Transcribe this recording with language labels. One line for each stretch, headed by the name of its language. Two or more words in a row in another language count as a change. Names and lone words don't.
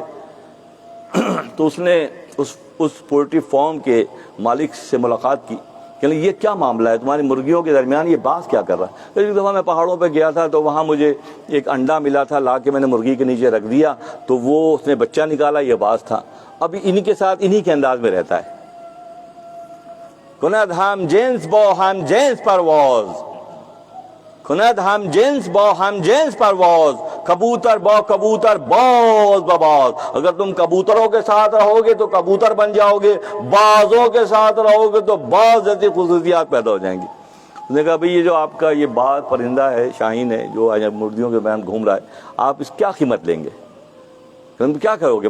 Urdu: تو اس نے اس پولٹری فارم کے مالک سے ملاقات کی کہ یہ کیا معاملہ ہے، تمہاری مرغیوں کے درمیان یہ باز کیا کر رہا ہے؟ ایک دفعہ میں پہاڑوں پہ گیا تھا تو وہاں مجھے ایک انڈا ملا تھا، لا کے میں نے مرغی کے نیچے رکھ دیا تو وہ اس نے بچہ نکالا، یہ باز تھا۔ اب انہی کے ساتھ انہی کے انداز میں رہتا ہے،
Persian: کند ہم جنس با ہم جنس پرواز، کند ہم جنس با ہم جنس پرواز، کبوتر با کبوتر باز بباز۔
Urdu: اگر تم کبوتروں کے ساتھ رہو گے تو کبوتر بن جاؤ گے، بازوں کے ساتھ رہو گے تو باز جیسی خصوصیات پیدا ہو جائیں گی۔ اس نے کہا بھئی یہ جو آپ کا یہ باز پرندہ ہے، شاہین ہے، جو مرغیوں کے بیان گھوم رہا ہے، آپ اس کیا قیمت لیں گے؟ تم کیا کرو گے؟